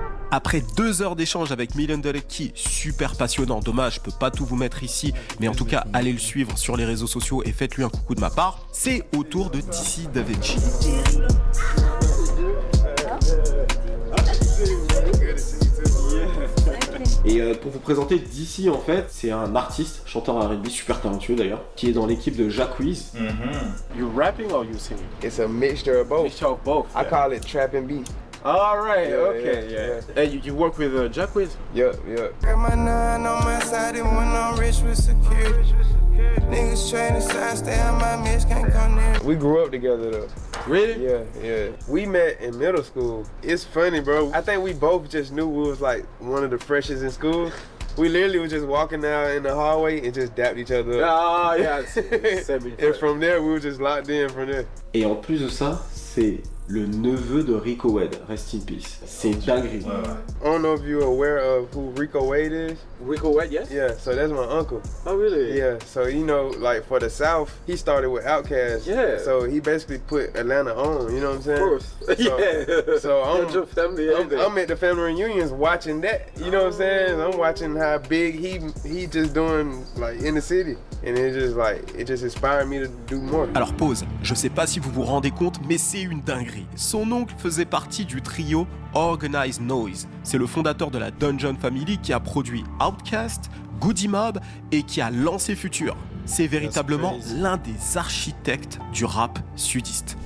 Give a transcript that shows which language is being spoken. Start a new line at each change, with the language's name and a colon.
French: Après 2 heures d'échange avec Million Dollar Key, super passionnant, dommage, je peux pas tout vous mettre ici, mais en tout cas, allez le suivre sur les réseaux sociaux et faites-lui un coucou de ma part, c'est au tour de DC Davinci. Et pour vous présenter DC, en fait, c'est un artiste, chanteur R&B, super talentueux d'ailleurs, qui est dans l'équipe de Jack Wiz.
English: You rapping or you singing? It's a mixture of both. Mixture of both. I call it trap and beat. All right. Yeah, Okay. yeah. Hey, you work with Jack Wiz? Yup. Got my 9 on my side and when I'm rich with security. Niggas trying to side, stay on my miss, can't come near. We grew up together though. Really? Yeah. We met in middle school. It's funny, bro. I think we both just knew we was like one of the freshest in school. We literally was just walking out in the hallway and just dapped each other up. Ah, yeah. And from there, we were just locked in from there.
French: Et en plus de ça, c'est le neveu de Rico Wade,
English: rest in peace.
French: C'est une dinguerie.
English: I don't know if you're aware of who Rico Wade is. Rico Wade, yes? Yeah, so that's my uncle. Oh, really? Yeah, so you know, like for the South, he started with Outkast. Yeah. So he basically put Atlanta on, you know what I'm saying? Of course. So, Yeah. So I'm at the family reunions watching that, you know what I'm saying? I'm watching how big he just doing like in the city. And it just inspired me to do more.
French: Alors pause, je sais pas si vous vous rendez compte, mais c'est une dinguerie. Son oncle faisait partie du trio Organized Noise. C'est le fondateur de la Dungeon Family qui a produit Outkast, Goody Mob et qui a lancé Future. C'est véritablement l'un des architectes du rap sudiste.